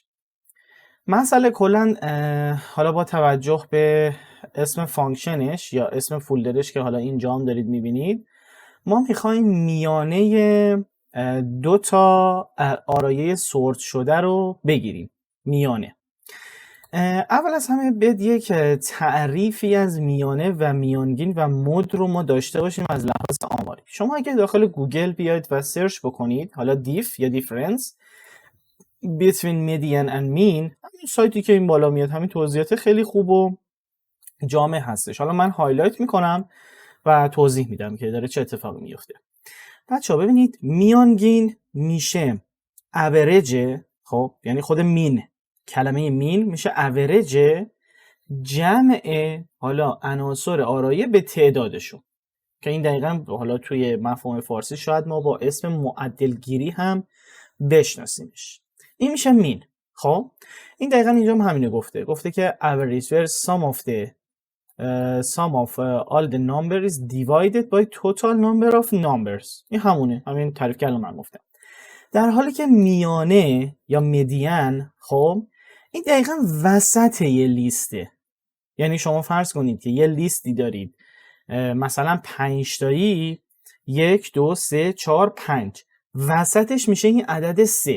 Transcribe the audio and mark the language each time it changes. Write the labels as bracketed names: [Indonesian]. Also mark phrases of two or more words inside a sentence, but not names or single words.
[Persian] مسئله کلا حالا با توجه به اسم فانکشنش یا اسم فولدرش که حالا اینجا هم دارید میبینید، ما میخوایم میانه دو تا آرایه سورت شده رو بگیریم. میانه. اول از همه باید یک تعریفی از میانه و میانگین و مد رو ما داشته باشیم از لحاظ آماری. شما اگه داخل گوگل بیاید و سرچ بکنید حالا دیف یا دیفرنس [English] between median and mean، [Persian] همین سایتی که این بالا میاد همین توضیحات خیلی خوب و جامع هستش. حالا من هایلایت میکنم و توضیح میدم که داره چه اتفاقی میفته. بچه‌ها ببینید میانگین میشه اوریج، خب یعنی خود مین، کلمه مین میشه اوریج جمع حالا عناصر آرایه به تعدادشون که این دقیقاً حالا توی مفهوم فارسی شاید ما با اسم معدلگیری هم بشناسیمش. این میشه مین. خب این دقیقاً اینجا هم همینو گفته که [English] average where sum of all the number is divided by total number of numbers. [Persian] این همین تعریف که الان من گفتم. در حالی که میانه یا مدین، خب این دقیقاً وسط یه لیسته. یعنی شما فرض کنید که یه لیستی دارید مثلا 5 تایی، 1 2 3 4 5، وسطش میشه این عدد 3.